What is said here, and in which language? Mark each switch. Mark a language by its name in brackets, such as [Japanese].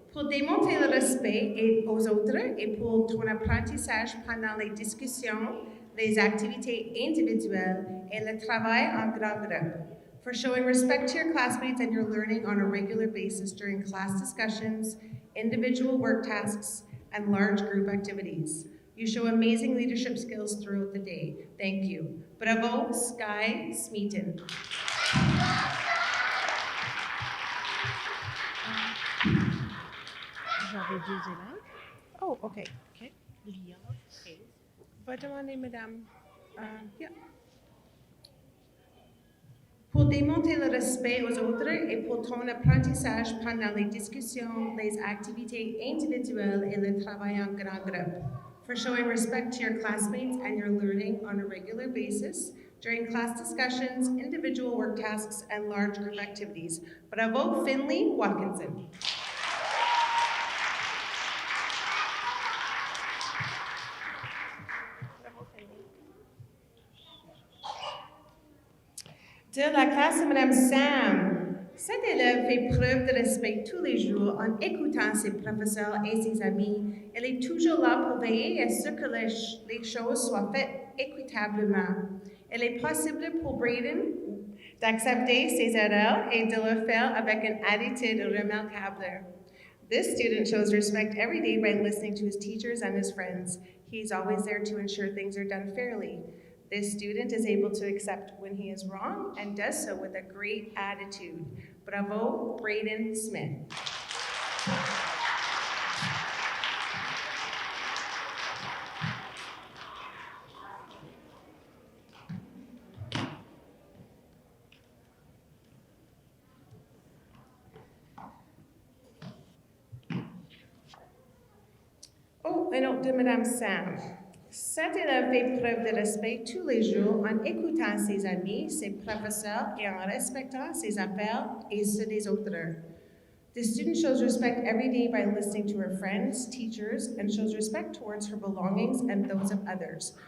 [French] Pour démontrer le respect aux autres et pour ton apprentissage pendant les discussions, les activités individuelles et le travail en grand groupe. [English] For showing respect to your classmates and your learning on a regular basis during class discussions, individual work tasks, and large group activities. You show amazing leadership skills throughout the day. Thank you. Bravo, Sky Smeaton. [French] J'avais deux élèves. [English] Oh, okay. OK. Lia, Hayes. [French] Va demander, madame. Yeah. Pour démontrer le respect aux autres et pour ton apprentissage pendant les discussions, les activités individuelles et le travail en grand groupe. [English] For showing respect to your classmates and your learning on a regular basis during class discussions, individual work tasks, and large group activities. Bravo, Finley Watkinson. [French] De la classe de Madame Sam. Cet élève fait preuve de respect tous les jours en écoutant ses professeurs et ses amis. Elle est toujours là pour veiller à ce que les choses soient faites équitablement. Il est possible pour Braden d'accepter ses erreurs et de le faire avec une attitude remarquable. [English] This student shows respect every day by listening to his teachers and his friends. He's always there to ensure things are done fairly. This student is able to accept when he is wrong and does so with a great attitude. Bravo, Braden Smith. [French] Oh, un autre de Madame Sam. Cet élève fait preuve de respect tous les jours en écoutant ses amis, ses professeurs et en respectant ses appels et ceux des autres. [English] The student shows respect every day by listening to her friends, teachers, and shows respect towards her belongings and those of others.